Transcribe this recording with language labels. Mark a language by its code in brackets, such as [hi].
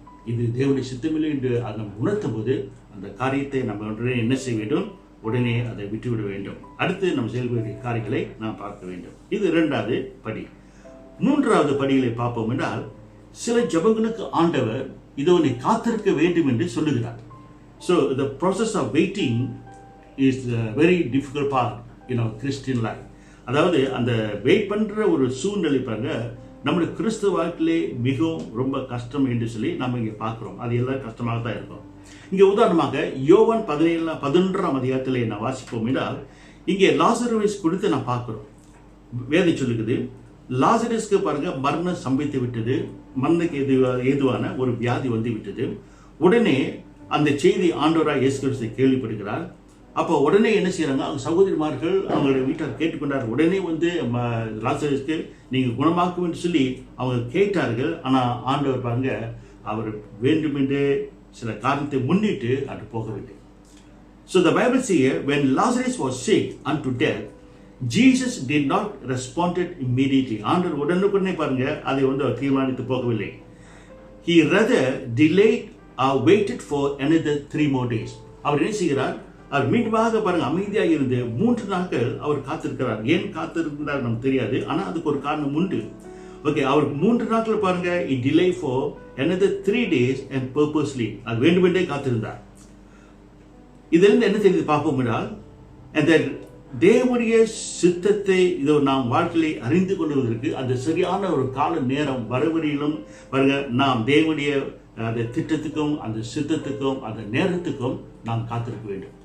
[ta] இது தேவனுடைய சித்தமில்லை என்று அதை நம்ம உணர்த்தும் போது அந்த காரியத்தை நம்ம உடனே என்ன செய்ய வேண்டும்? உடனே அதை விட்டுவிட வேண்டும். அடுத்து நம்ம செயல்படுகிற காரியங்களை நாம் பார்க்க வேண்டும். இது 2வது படி. 3வது படிகளை பார்ப்போம் என்றால், சில ஜெபங்களுக்கு ஆண்டவர் இதனை காத்திருக்க வேண்டும் என்று சொல்லுகிறார். [en] So the process of waiting is a very difficult part in our Christian life. [ta] அதாவது அந்த வெயிட் பண்ணுற ஒரு சூழ்நிலை பாருங்க, நம்முடைய கிறிஸ்துவ வாழ்க்கையிலே மிகவும் ரொம்ப கஷ்டம் என்று சொல்லி நம்ம இங்கே பார்க்குறோம். அது எல்லாம் கஷ்டமாக தான் இருக்கும். இங்கே உதாரணமாக யோவான் 11ஆம் அதிகாரத்திலே நான் வாசிப்போம் என்றால், இங்கே லாசருவை குறித்து நான் பார்க்குறோம். வேதம் சொல்லுகிறது, லாசரஸ்க்கு பாருங்க மரணம் சம்பவித்து விட்டது, மரணத்துக்கு ஏதுவான ஒரு வியாதி வந்து விட்டது. உடனே அந்த செய்தி ஆண்டவராய் இயேசு கிறிஸ்து கேள்விப்படுகிறார். அப்போ உடனே என்ன செய்யறாங்க? அவங்க சகோதரிமார்கள் அவங்களுடைய வீட்டார் கேட்டுக்கொண்டார். உடனே லாசரஸ்க்கு நீங்கள் குணமாக்கும் என்று சொல்லி அவங்க கேட்டார்கள். ஆனால் ஆண்டவர் பாருங்க, அவர் வேண்டுமென்றே சில காரணத்தை முன்னிட்டு அது போகவில்லை. [en] So the Bible says, when Lazarus was sick unto death, Jesus did not respond immediately. [ta] ஆண்டவர் உடனுக்குடனே பாருங்க அதை அவர் தீர்மானித்து போகவில்லை. [en] He rather delayed or waited for another 3 more days. [ta] அவர் என்ன செய்கிறார்? அவர் மீண்டுமாக பாருங்க அமைதியாக இருந்து 3 நாட்கள் அவர் காத்திருக்கிறார். ஏன் காத்திருக்கிறார் நமக்கு தெரியாது, ஆனால் அதுக்கு ஒரு காரணம் உண்டு. ஓகே, அவருக்கு 3 நாட்கள் பாருங்க [en] delay for another 3 days and purposely, [ta] அது வேண்டுமென்றே காத்திருந்தார். இதிலிருந்து என்ன தெரியுது பார்ப்போம் என்றால், அந்த தேவனுடைய சித்தத்தை நாம் வாழ்க்கையை அறிந்து கொள்வதற்கு அந்த சரியான ஒரு கால நேரம் வரவரையிலும் பாருங்க, நாம் தேவனுடைய அந்த திட்டத்துக்கும் அந்த சித்தத்துக்கும் அந்த நேரத்துக்கும் நாம் காத்திருக்க வேண்டும்.